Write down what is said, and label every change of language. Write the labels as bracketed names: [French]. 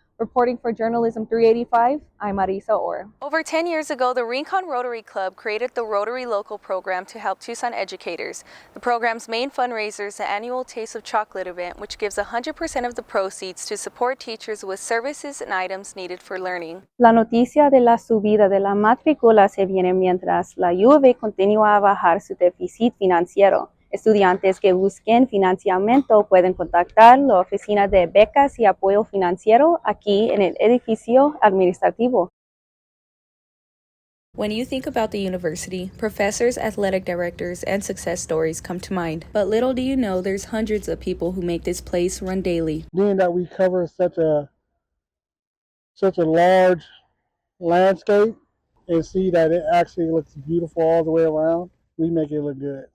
[English] Reporting for Journalism 385, I'm Marissa Orr. Over 10 years ago, the Rincon Rotary Club created the Rotary Local program to help Tucson educators. The program's main fundraiser is the annual Taste of Chocolate event, which gives 100% of the proceeds to support teachers with services and items needed for learning. [Spanish] La noticia de la subida de la matrícula se viene mientras la U of A continúa a bajar su déficit financiero. Estudiantes que busquen financiamiento pueden contactar la oficina de becas y apoyo financiero aquí en el edificio administrativo. [English] When you think about the university, professors, athletic directors, and success stories come to mind. But little do you know, there's hundreds of people who make this place run daily. Being that we cover such a large landscape and see that it actually looks beautiful all the way around, we make it look good.